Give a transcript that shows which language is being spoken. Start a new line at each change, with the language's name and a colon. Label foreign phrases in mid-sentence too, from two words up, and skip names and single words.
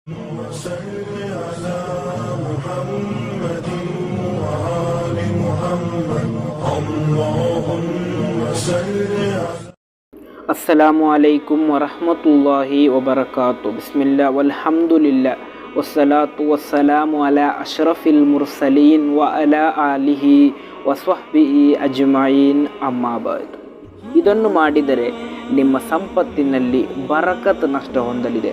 Arabic: وصل على محمد وآل محمد اللهم صل على السلام عليكم ورحمة الله وبركاته. بسم الله والحمد لله والصلاة والسلام على أشرف المرسلين وعلى آله وصحبه أجمعين أما بعد.
Kannada: ಇದನ್ನು ಮಾಡಿದರೆ ನಿಮ್ಮ ಸಂಪತ್ತಿನಲ್ಲಿ ಬರಕತ್ ನಷ್ಟ ಹೊಂದಲಿದೆ.